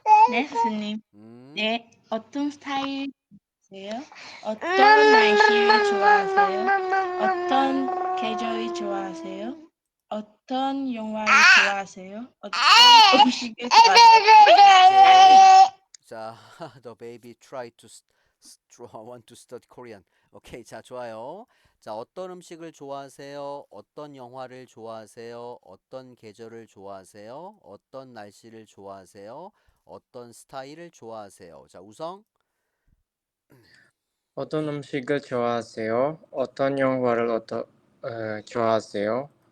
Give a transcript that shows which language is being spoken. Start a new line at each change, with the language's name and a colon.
Korean: 네, 선생님. 음, 네, 어떤 스타일이세요? 어떤 날씨를 좋아하세요? 어떤 계절이 좋아하세요? 어떤 영화를 좋아하세요? 어떤 음식을 좋아하세요?
English: 자, the baby try to want to study Korean.
Korean: 오케이, 자, 좋아요. 자, 어떤 음식을 좋아하세요? 어떤 영화를 좋아하세요? 어떤 계절을 좋아하세요? 어떤 날씨를 좋아하세요? 어떤 스타일을 좋아하세요? 자, 우성. 어떤 음식을 좋아하세요? 어떤 영화를 좋아하세요?